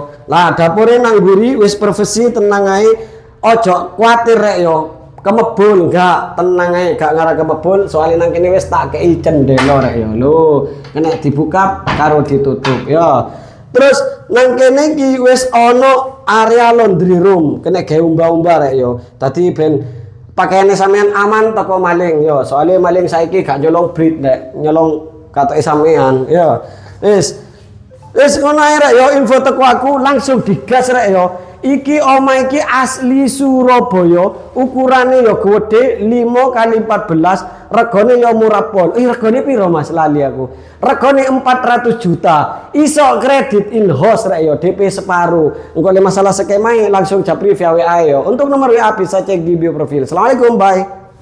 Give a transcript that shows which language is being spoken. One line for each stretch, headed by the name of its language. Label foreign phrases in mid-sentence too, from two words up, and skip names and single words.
Javanese: Lah dapure nang mburi wis profesi tenang ae. Ojo kuatir rek yo. Kemebul enggak, tenang ae gak ngarah kemebul soalnya nang kene wis tak kei cendelo rek yo. Lho, kena dibuka karo ditutup ya. Terus nang kene iki wis ana area
English: laundry room,
Javanese: kena gawe umba-umba rek yo. Dadi ben pakaiane sampean aman teko maling yo. Soalnya maling saiki gak nyolong brit rek, nyolong katoke sampean ya. Wis ngono ae rek yo, info teko aku langsung digas rek yo. Iki omah iki asli Surabaya, ukurane yo gede 5 kali 14, regane yo murah pol. Regane piro Mas lali aku. Regane 400 juta. Iso kredit
English: in house
Javanese: rek yo, DP separuh. Engko le masalah skema langsung japri via WA yo.
Indonesian: Untuk nomor WA bisa cek di bio profil.
Arabic: Assalamualaikum, bye.